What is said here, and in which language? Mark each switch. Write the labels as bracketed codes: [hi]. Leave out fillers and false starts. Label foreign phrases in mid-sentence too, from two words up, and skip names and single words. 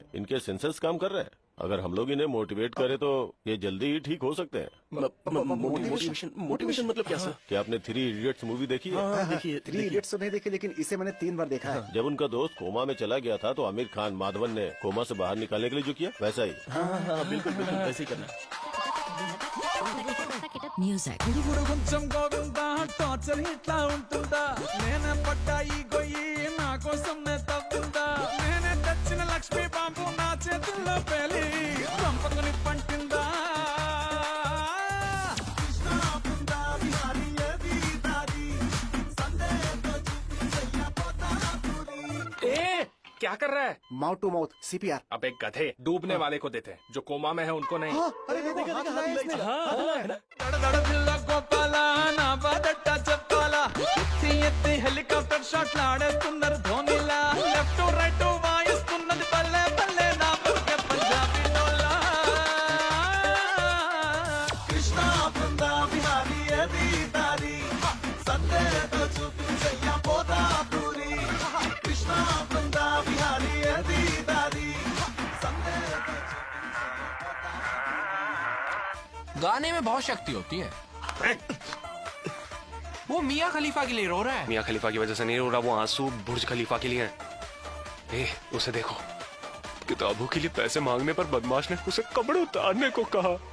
[hi] इनके सेंसर्स काम कर रहे हैं। अगर हम लोग इन्हें मोटिवेट करें तो ये जल्दी ही ठीक हो सकते हैं। मोटिवेशन मतलब क्या सर? क्या आपने 3 इडियट्स मूवी देखी है? हाँ, देखिए 3 इडियट्स तो नहीं देखी, लेकिन इसे मैंने 3 बार देखा है। जब उनका दोस्त कोमा में चला गया था तो आमिर खान माधवन ने कोमा से बाहर निकालने के लिए जो किया वैसा ही। हाँ, बिल्कुल बिल्कुल ऐसे ही करना। Music. [te] గుడుగుడు కొంచెం గోవిందా టార్చర్ ఇట్లా ఉంటుందా నేనే పడ్డా ఈ గొయ్యి నా కోసం నే తవ్వుందా నేనే తెచ్చిన లక్ష్మీ బాంబు నా చేతుల్లో పేలి చంపకుని పంటిందా [hi] क्या कर रहा है? [en] mouth to mouth CPR. [hi] अब एक गधे डूबने वाले को देते हैं, जो कोमा में है उनको नहीं। [te] దడదడ గోపాల నా బాధట్ట చెప్పాలా ఎత్తి ఎత్తి హెలికాప్టర్ షాట్లు ఆడేస్తున్నారు ధోనిలా లెఫ్ట్ రైట్ వాయిస్తున్నది పల్లె పల్లె నా బతుకే పంజాబీ డోలా కృష్ణ బృందా బిహారీ ఏది దారి సందేతో చూపించయ్యా పోతా పూరి కృష్ణ బృందా బిహారీ ఏది దారి సందేతో [hi] गाने में बहुत शक्ति होती है। वो मियाँ खलीफा के लिए रो रहा है। मियाँ खलीफा की वजह से नहीं रो रहा, वो आंसू बुर्ज खलीफा के लिए हैं। ए, उसे देखो, किताबों के लिए पैसे मांगने पर बदमाश ने उसे कपड़े उतारने को कहा।